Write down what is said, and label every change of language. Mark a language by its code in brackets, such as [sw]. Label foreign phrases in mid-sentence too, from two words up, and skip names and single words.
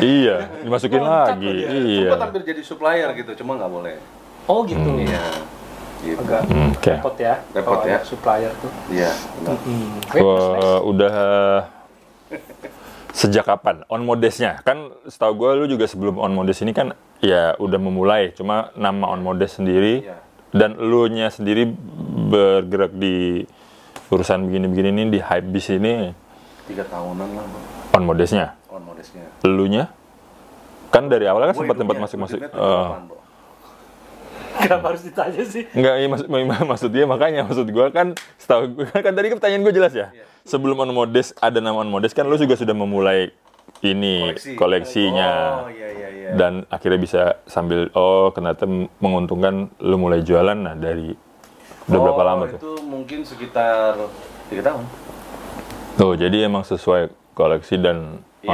[id] Iya, dimasukin lagi. Iya. Sempet hampir jadi supplier gitu, cuma nggak boleh. Oh gitu. Iya. Gitu. Agak Oke. repot ya. Repot kalau ya. ada supplier tuh. Iya. benar. Wah, udah sejak kapan on modesnya? Kan setahu gue lu juga sebelum on modes ini kan ya udah memulai, cuma nama on modes sendiri Iya. dan lu nya sendiri bergerak di urusan begini-begini ini di Hypebeast ini 3 tahunan lah Bang, on modesnya. on modesnya. Lu nya kan dari awal kan Gua sempat hidupnya masuk-masuk. 7 tahun, Bro. Kenapa harus ditanya sih? Enggak, iya, maksud dia makanya maksud gue kan setahu gue kan tadi pertanyaan gue jelas ya. Sebelum on modes ada nama on modes kan lu juga sudah memulai ini koleksinya. Oh iya. Dan akhirnya bisa sambil ternyata menguntungkan lu mulai jualan nah dari udah berapa lama tuh? Itu mungkin sekitar 3 tahun. Tuh, jadi emang sesuai koleksi dan on